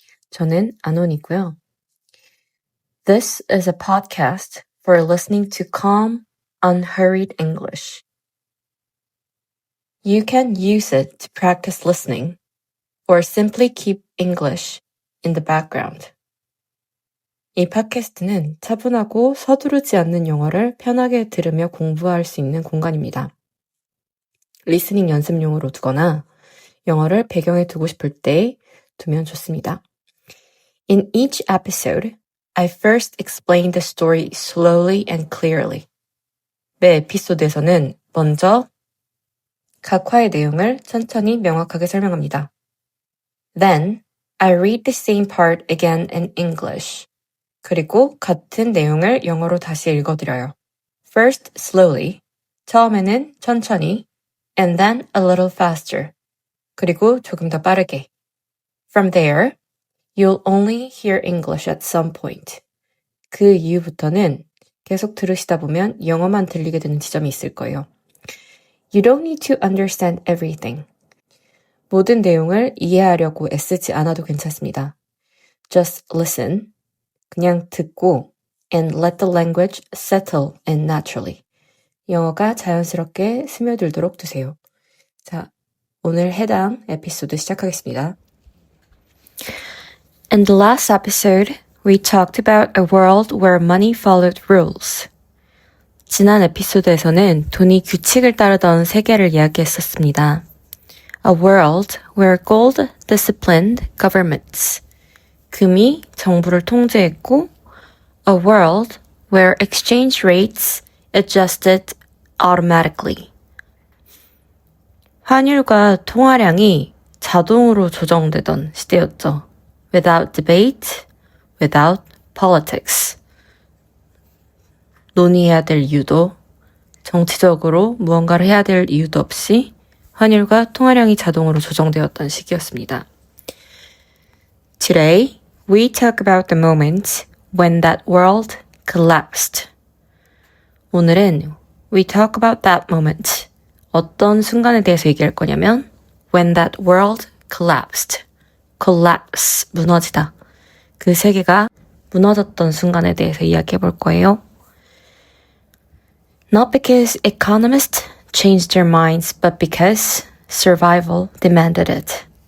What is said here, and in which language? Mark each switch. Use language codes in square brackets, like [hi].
[ko] 저는 Anon이고요. [en] This is a podcast for listening to calm, unhurried English. You can use it to practice listening or simply keep English in the background. [ko] 이 팟캐스트는 차분하고 서두르지 않는 영어를 편하게 들으며 공부할 수 있는 공간입니다. 리스닝 연습용으로 두거나 영어를 배경에 두고 싶을 때 두면 좋습니다. [en] In each episode, I first explain the story slowly and clearly. [ko] 매 에피소드에서는 먼저 각 화의 내용을 천천히 명확하게 설명합니다. [en] Then, I read the same part again in English. [ko] 그리고 같은 내용을 영어로 다시 읽어드려요. [en] First slowly, [ko] 처음에는 천천히, [en] and then a little faster, [ko] 그리고 조금 더 빠르게. [en] From there, you'll only hear English at some point. [ko] 그 이후부터는 계속 들으시다 보면 영어만 들리게 되는 지점이 있을 거예요. [en] You don't need to understand everything. [ko] 모든 내용을 이해하려고 애쓰지 않아도 괜찮습니다. [en] Just listen. [ko] 그냥 듣고 [en] and let the language settle in naturally. [ko] 영어가 자연스럽게 스며들도록 두세요. 자, 오늘 해당 에피소드 시작하겠습니다. [en] In the last episode, we talked about a world where money followed rules. [ko] 지난 에피소드에서는 돈이 규칙을 따르던 세계를 이야기했었습니다. [en] A world where gold disciplined governments. [ko] 금이 정부를 통제했고, [en] a world where exchange rates adjusted automatically. [ko] 환율과 통화량이 자동으로 조정되던 시대였죠. [en] Without debate, without politics. [ko] 논의해야 될 이유도, 정치적으로 무언가를 해야 될 이유도 없이 환율과 통화량이 자동으로 조정되었던 시기였습니다. [en] Today, we talk about the moment when that world collapsed. [ko] 오늘은 [en] we talk about that moment. [ko] 어떤 순간에 대해서 얘기할 거냐면 [en] when that world collapsed. [ko] collapse, 무너지다. 그 세계가 무너졌던 순간에 대해서 이야기해 볼 거예요. [en] Not because economists changed their minds, but because survival demanded it.